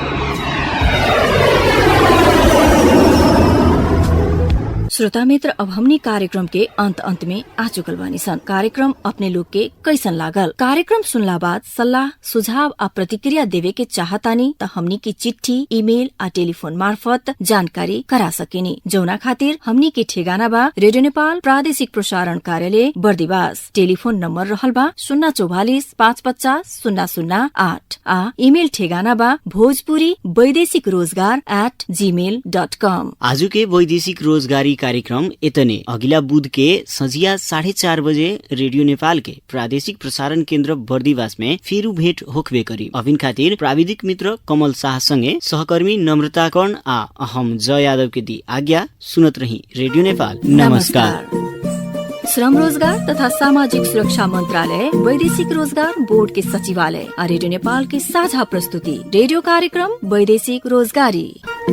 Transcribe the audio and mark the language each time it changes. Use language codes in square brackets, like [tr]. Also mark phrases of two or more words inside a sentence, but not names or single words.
[bho] श्रोता मित्र, अब हमनी कार्यक्रम के अंत में आ चुकल बानी सन। कार्यक्रम अपने लोग के कैसन लागल? कार्यक्रम सुनला बाद सलाह सुझाव आ प्रतिक्रिया देवे के चाहतानी त हमनी की चिट्ठी, ईमेल आ टेलीफोन मार्फत जानकारी करा सकेनी। जौना खातिर हमनी के ठेगाना बा रेडियो नेपाल प्रादेशिक प्रसारण कार्यालय बर्दिवास। टेलीफोन नंबर रहल बा 044 550 008 आ ईमेल ठेगाना बा भोजपुरी वैदेशिक रोजगार @gmail.com। आज के वैदेशिक रोजगारी कार्यक्रम इतने। अगिला बुध के संझिया 4:30 बजे रेडियो नेपाल के प्रादेशिक प्रसारण केन्द्र बर्दिवास में फेरू भेट होखबे करी। अभिन खातिर प्राविधिक मित्र कमल शाह संगे सहकर्मी नम्रता कर्ण आ हम जय यादव के दी आज्ञा। सुनत रही रेडियो नेपाल। नमस्कार। श्रम रोजगार तथा सामाजिक सुरक्षा मंत्रालय, वैदेशिक रोजगार बोर्ड के सचिवालय, रेडियो नेपाल के साझा प्रस्तुति रेडियो कार्यक्रम वैदेशिक रोजगारी।